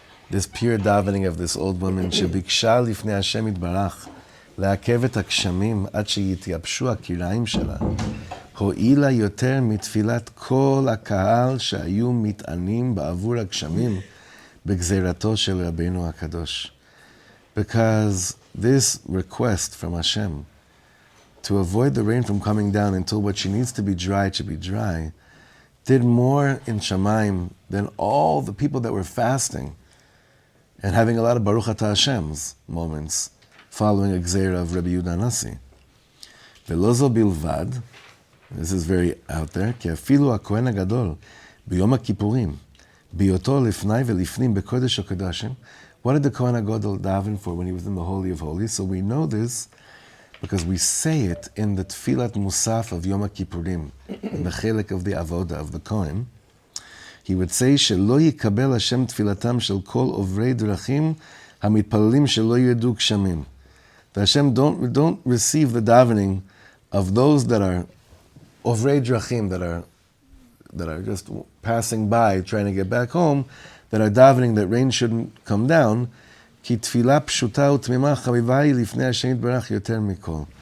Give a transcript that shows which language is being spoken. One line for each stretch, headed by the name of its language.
English: This pure davening of this old woman,
Hebrew: שביקשה לפני השם יתברך לעכב את הגשמים עד שיתייבשו הכיריים שלה, הועילה יותר מתפילת כל הקהל שהיו מתענים בעבור הגשמים בגזירתו של רבינו הקדוש.
English: Because this request from Hashem to avoid the rain from coming down until what she needs to be dry should be dry, did more in Shamayim than all the people that were fasting and having a lot of Baruch Atah Hashem's moments following a gzeira of Rebbe Yehuda Nasi.
Hebrew: Velozo bilvad,
English: this is very out there,
Hebrew: כי אפילו הכהן הגדול ביום הכיפורים, בהיותו לפני ולפנים בקודש הקודשים,
English: what did the Kohen HaGadol daven for when he was in the Holy of Holies? So we know this because we say it in the Tfilat Musaf of Yom HaKippurim, in the Chelek of the Avoda of the Kohen. He would say,
Hebrew: שלא יקבל השם תפילתם של כל עוברי דרכים המתפללים שלא ידעו גשמים.
English: That Hashem don't receive the davening of those that are
Hebrew: עוברי דרכים,
English: that are just passing by, trying to get back home, that are davening that rain shouldn't come down,
Hebrew: כי תפילה פשוטה ותמימה חביבה היא לפני השם יתברך יותר מכל.